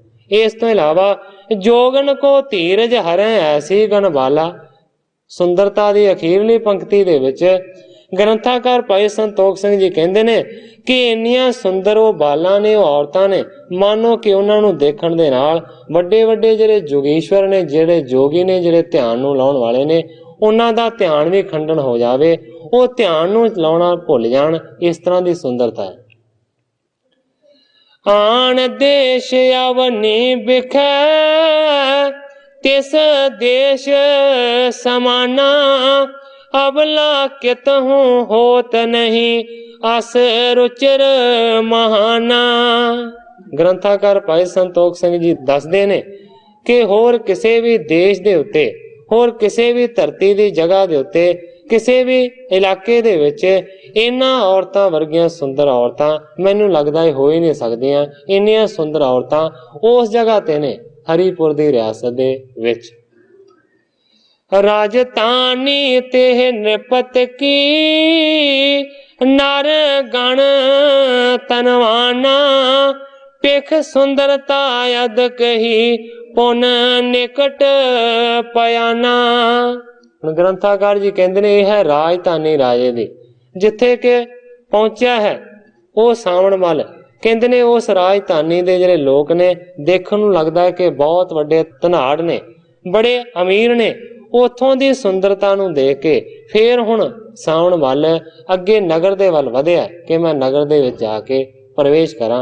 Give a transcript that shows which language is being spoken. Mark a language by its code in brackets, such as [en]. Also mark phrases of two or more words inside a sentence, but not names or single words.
[pa] ਇਸ ਤੋ ਇਲਾਵਾ [bra] जोगन को धीरज हरें ऐसी गनबाला, [pa] ਸੁੰਦਰਤਾ ਕੀ ਅਖੀਰਲੀ ਪੰਕਤੀ ਦੇ ਵਿੱਚ ਗ੍ਰੰਥਕਾਰ ਭਾਈ ਸੰਤੋਖ ਸਿੰਘ ਜੀ ਕਹਤੇ ਨੇ ਕਿ ਇੰਨੀਆਂ ਸੁੰਦਰ ਉਹ ਬਾਲਾਂ ਨੇ, ਉਹ ਔਰਤਾਂ ਨੇ, ਮਾਨੋ ਕਿ ਉਨ੍ਹਾਂ ਨੂੰ ਦੇਖਣ ਦੇ ਨਾਲ ਵੱਡੇ ਵੱਡੇ ਜਿਹੜੇ ਜੋਗੀਸ਼ਵਰ ਨੇ, ਜਿਹੜੇ ਜੋਗੀ ਨੇ, ਜਿਹੜੇ ਧਿਆਨ ਨੂੰ ਲਾਉਣ ਵਾਲੇ ਨੇ, ਉਨ੍ਹਾਂ ਦਾ ਧਿਆਨ ਭੀ ਖੰਡਨ ਹੋ ਜਾਵੇ, ਉਹ ਧਿਆਨ ਨੂੰ ਲਾਉਣਾ ਭੁੱਲ ਜਾਣ। [hi] इस तरह की सुंदरता है। [bra] आन देश अवनी बिखै तिस देश समाना, अबला कितहूं होत नहीं अस रुचिर महाना। [pa] ਗ੍ਰੰਥਕਾਰ ਭਾਈ ਸੰਤੋਖ ਸਿੰਘ ਜੀ ਦੱਸਦੇ ਨੇ ਕਿ ਹੋਰ ਕਿਸੇ ਭੀ ਦੇਸ਼ ਦੇ ਉੱਤੇ, ਹੋਰ ਕਿਸੇ ਭੀ ਧਰਤੀ ਕੀ ਜਗ੍ਹਾ ਕੇ ਉੱਤੇ, ਕਿਸੇ ਭੀ ਇਲਾਕੇ ਦੇ ਵਿੱਚ ਇਨ੍ਹਾਂ ਔਰਤਾਂ ਵਰਗੀਆਂ ਸੁੰਦਰ ਔਰਤਾਂ ਮੈਨੂੰ ਲੱਗਦਾ ਹੋ ਹੀ ਨਹੀਂ ਸਕਦੀਆਂ। ਇੰਨੀਆਂ ਸੁੰਦਰ ਔਰਤਾਂ ਉਸ ਜਗ੍ਹਾ ਤੇ ਨੇ ਹਰੀਪੁਰ ਦੀ ਰਿਆਸਤ ਦੇ ਵਿੱਚ। [bra] राजधानी तेह नृपत की नर गण तनवाना, पिख सुंदरता यद कही पुन निकट पयाना। [pa] ਗ੍ਰੰਥਕਾਰ ਜੀ ਕਹਤੇ ਨੇ ਯਹ ਹੈ ਰਾਜਧਾਨੀ ਰਾਜੇ ਦੀ, ਜਿੱਥੇ ਕੇ ਪਹੁੰਚਾ ਹੈ ਉਹ ਸਾਵਣ ਮੱਲ। ਕਹਤੇ ਨੇ ਉਸ ਰਾਜਧਾਨੀ ਦੇ ਜਿਹੜੇ ਲੋਕ ਨੇ ਦੇਖਣ ਨੂੰ ਲੱਗਦਾ ਹੈ ਕਿ ਬਹੁਤ ਵੱਡੇ ਧਨਾੜ ਨੇ, ਬੜੇ ਅਮੀਰ ਨੇ। ਉੱਥੋਂ ਦੀ ਸੁੰਦਰਤਾ ਨੂੰ ਦੇਖ ਕੇ ਫਿਰ ਹੁਣ ਸਾਵਣ ਮੱਲ ਅੱਗੇ ਨਗਰ ਦੇ ਵੱਲ ਵਧਿਆ ਕਿ ਮੈਂ ਨਗਰ ਦੇ ਵਿੱਚ ਜਾ ਕੇ ਪ੍ਰਵੇਸ਼ ਕਰਾਂ।